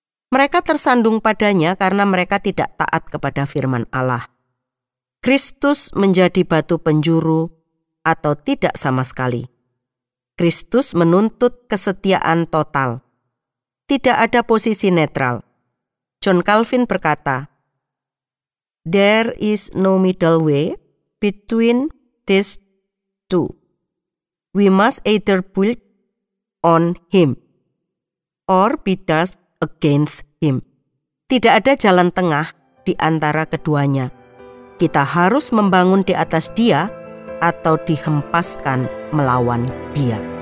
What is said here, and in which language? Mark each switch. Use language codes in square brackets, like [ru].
[id] Mereka tersandung padanya karena mereka tidak taat kepada firman Allah. Kristus menjadi batu penjuru atau tidak sama sekali. Kristus menuntut kesetiaan total. Tidak ada posisi netral. [en] John Calvin berkata, "There is no middle way between these two. We must either build on Him or be dashed against Him." [id] Tidak ada jalan tengah di antara keduanya. Kita harus membangun di atas Dia atau dihempaskan melawan Dia.